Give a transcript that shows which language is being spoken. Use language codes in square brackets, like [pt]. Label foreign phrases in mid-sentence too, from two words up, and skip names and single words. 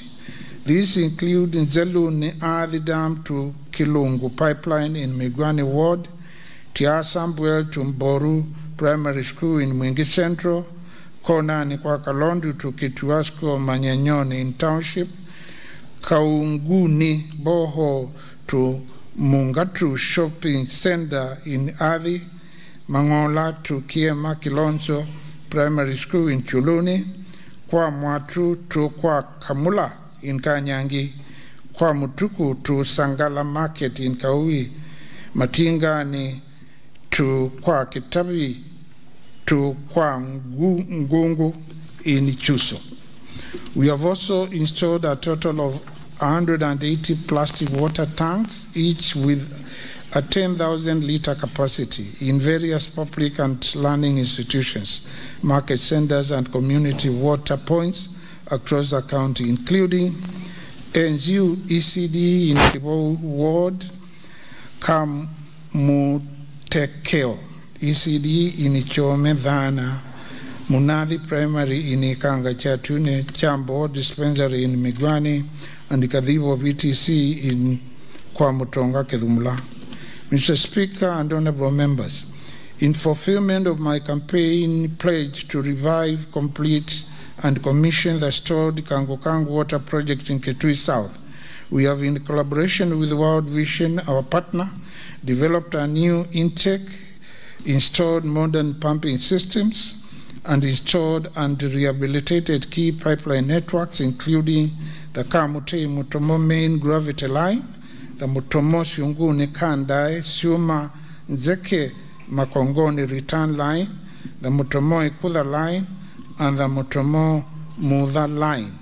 [en] These include Nzeluni Athi Dam to Kilungu Pipeline in Migwani Ward, Tiasambwell to Mboru Primary School in Mwingi Central, Konani kwa Kalondu to Kituasko Manyanyoni in Township, Kaunguni Boho to Mungatu Shopping Center in Athi, Mangola to Kiema Kilonzo Primary School in Chuluni, Kwa Mwatu to Kwa Kamula in Kanyangi, Kwa Mutuku to Sangala Market in Kaui, Matingani to Kwa Kitabi to Kwa Ngungu in Chuso. We have also installed a total of 180 plastic water tanks, each with a 10,000-liter capacity in various public and learning institutions, market centers, and community water points across the county, including NGU ECD in Kibo Ward, Kamutekeo ECD in Ichome Dhana, Munadi Primary in Ikanga Chatune, Chambo Dispensary in Migwani, and Kadhivo VTC in Kwamutonga Kedumla. Mr. Speaker and honorable members, in fulfillment of my campaign pledge to revive, complete, and commission the stored Kangokango water project in Kitui South, we have, in collaboration with World Vision, our partner, developed a new intake, installed modern pumping systems, and installed and rehabilitated key pipeline networks, including the Kamute Mutomo main gravity line, the Mutomo Shunguni Kandai Suma Nzeke Makongoni return line, the Mutomo-Ikudha line, and the Mutomo-Mudha line.